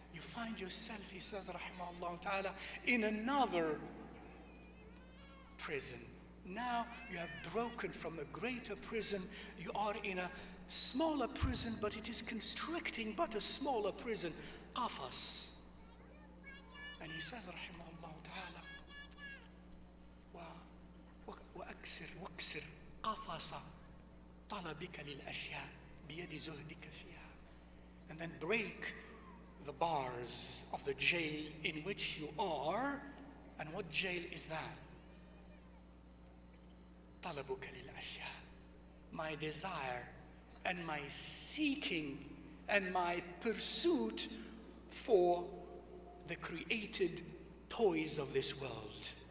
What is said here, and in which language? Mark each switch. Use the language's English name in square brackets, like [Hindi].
[English] You find yourself, he says, rahimahullah ta'ala, in another prison. Now you have broken from a greater prison. You are in a smaller prison, but it is constricting, but a smaller prison. [Arabic] Qafas. [English] And he says, [Arabic] rahimahullah ta'ala, وَأَكْسِرْ قَفَصَ طَلَبِكَ لِلْأَشْيَاءِ بِيَدِ زُهْدِكَ فِيهَا. [English] And then break the bars of the jail in which you are. And what jail is that? [Arabic] طَلَبُكَ لِلْأَشْيَاءِ. [English] My desire and my seeking and my pursuit for the created toys of this world.